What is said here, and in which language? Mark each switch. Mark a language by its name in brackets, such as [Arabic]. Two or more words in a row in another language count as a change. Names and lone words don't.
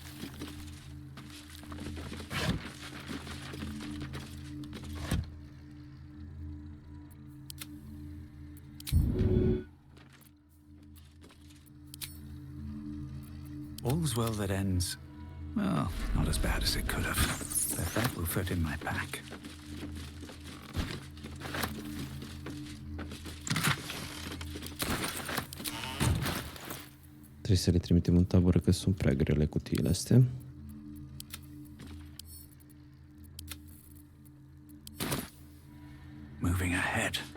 [English] All's well that ends. Well, not as bad as it could have. But that will fit in my pack. [Romanian] Trebuie să le trimitem în tabără că sunt prea grele cutiile astea. [English] Moving ahead.